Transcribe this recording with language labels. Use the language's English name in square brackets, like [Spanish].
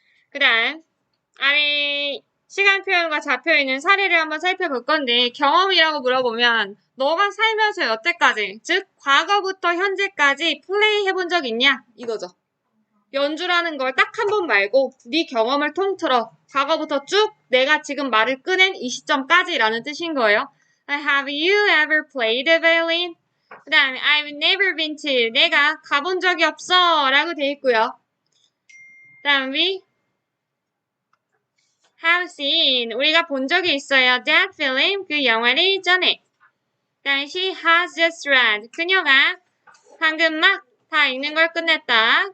[Korean] 그 다음 아래 시간 표현과 잡혀있는 사례를 한번 살펴볼 건데 경험이라고 물어보면 너가 살면서 여태까지 즉 과거부터 현재까지 플레이 해본 적 있냐? 이거죠. 연주라는 걸 딱 한 번 말고 네 경험을 통틀어 과거부터 쭉 내가 지금 말을 꺼낸 이 시점까지라는 뜻인 거예요. [English] Have you ever played the violin? [Korean] 그 다음에 [English] I've never been to [Korean] 내가 가본 적이 없어 라고 돼 있고요. 그 다음 [English] we have seen [Korean] 우리가 본 적이 있어요. [English] That film [Korean] 그 영화를 전에. 그 다음에 [English] she has just read [Korean] 그녀가 방금 막 다 읽는 걸 끝냈다.